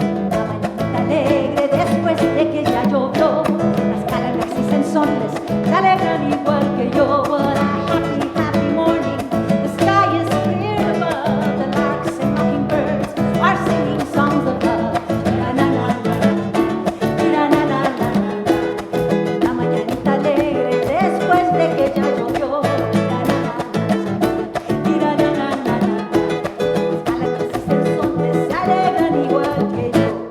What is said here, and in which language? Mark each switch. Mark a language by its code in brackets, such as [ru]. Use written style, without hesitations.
[es] La mañanita alegre después de que ya llovió. Las galaxias en soles se alegran igual que yo. [en] What a happy, happy morning. The sky is clear above. The larks and mockingbirds are singing songs of love. La na na na, na na na na. [es] La mañanita alegre después de que ya llovió. La na na na, na na na na. Las galaxias en soles se alegran igual que yo.